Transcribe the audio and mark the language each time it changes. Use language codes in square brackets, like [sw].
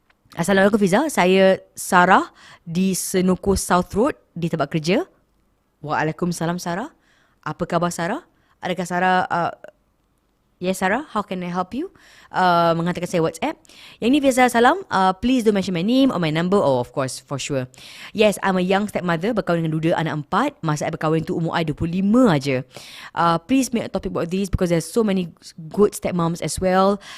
[ms] Assalamualaikum Fiza, saya Sarah di Senoko South Road di tempat kerja. Waalaikumsalam Sarah. Apa khabar Sarah? Adakah Sarah [en] yes Sarah, how can I help you? [ms] Menghantarkan saya WhatsApp. Yang ni Fiza salam. [en] Please don't mention my name or my number. Oh, of course, for sure. Yes, I'm a young stepmother, [ms] berkahwin dengan duda anak 4. Masa saya berkahwin tu umur I 25 aja. [en] Please make a topic about this because there's so many good stepmoms as well.